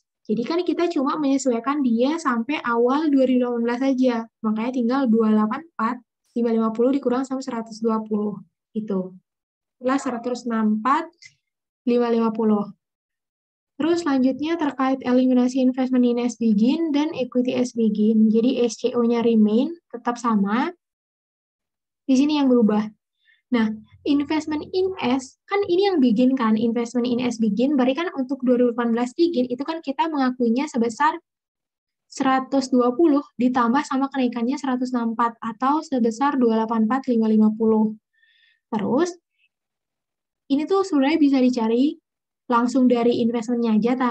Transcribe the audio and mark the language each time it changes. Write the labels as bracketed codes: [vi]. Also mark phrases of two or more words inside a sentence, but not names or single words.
[id] Jadi kan kita cuma menyesuaikan dia sampai awal 2018 saja. Makanya tinggal 284, 550 dikurang sama 120. Gitu. Setelah 164, 550. Terus selanjutnya terkait eliminasi [en] investment in as begin [id] dan [en] equity as begin. [id] Jadi SCO-nya remain, tetap sama. Di sini yang berubah. Nah, [en] investment in S, [id] kan ini yang begin kan, [en] investment in S begin, [id] berarti kan untuk 2018 begin, itu kan kita mengakuinya sebesar 120 ditambah sama kenaikannya 164, atau sebesar 284.550. Terus, ini tuh sebenarnya bisa dicari langsung dari investmentnya aja, tak?